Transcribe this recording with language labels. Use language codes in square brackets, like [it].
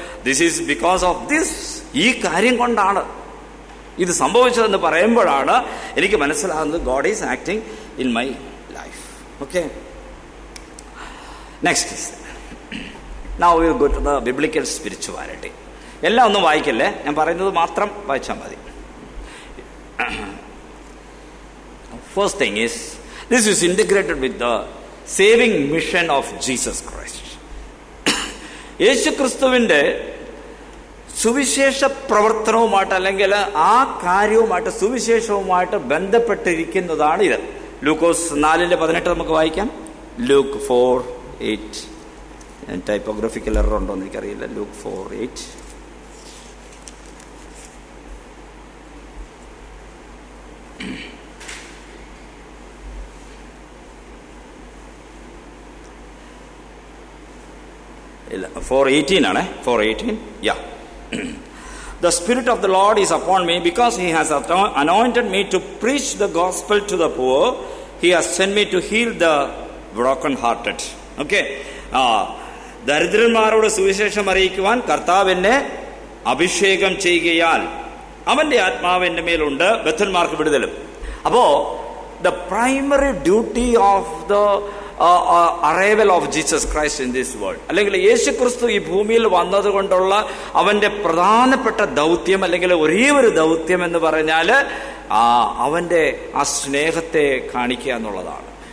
[en] this is because of this, [ml] ഈ കാര്യം കൊണ്ടാണ് ഇത് സംഭവിച്ചതെന്ന് പറയുമ്പോഴാണ് എനിക്ക് മനസ്സിലാകുന്നത് [en] God is acting in my life. Okay. Next, now we will go to the biblical spirituality. [ml] എല്ലാം ഒന്നും വായിക്കല്ലേ, ഞാൻ പറയുന്നത് മാത്രം വായിച്ചാൽ മതി. [en] First thing is, this is integrated with the saving mission of Jesus Christ. യേശു ക്രിസ്തുവിന്റെ [ml] സുവിശേഷ പ്രവർത്തനവുമായിട്ട് അല്ലെങ്കിൽ ആ കാര്യവുമായിട്ട് സുവിശേഷവുമായിട്ട് ബന്ധപ്പെട്ടിരിക്കുന്നതാണ് ഇത്. ലൂക്കോസ് 4:18 നമുക്ക് വായിക്കാം. ലൂക്ക് 4:8. ടൈപ്പോഗ്രഫിക്കൽ എറർ ഉണ്ടോ എന്ന് എനിക്കറിയില്ല. ലൂക്ക് 4:8. ഇല്ല, 4:18 ആണ്. 4:18. യാ. [en] The Spirit of the Lord is upon me because He has anointed me to preach the gospel to the poor. He has sent me to heal the broken-hearted. Okay. [ml] ദരിദ്രന്മാരോട് സുവിശേഷം അറിയിക്കുവാൻ കർത്താവ് എന്നെ അഭിഷേകം ചെയ്യുകയാൽ അവന്റെ ആത്മാവ് എൻ്റെ മേലുണ്ട്, ബദ്ധന്മാർക്ക് വിടുതലും. അപ്പോ [en] the primary duty of the arrival of Jesus Christ in this world, [ml] അല്ലെങ്കിൽ യേശു ക്രിസ്തു ഈ ഭൂമിയിൽ വന്നതുകൊണ്ടുള്ള അവന്റെ പ്രധാനപ്പെട്ട ദൗത്യം, അല്ലെങ്കിൽ ഒരേ ഒരു ദൗത്യം എന്ന് പറഞ്ഞാൽ അവന്റെ ആ സ്നേഹത്തെ കാണിക്കുക എന്നുള്ളതാണ്.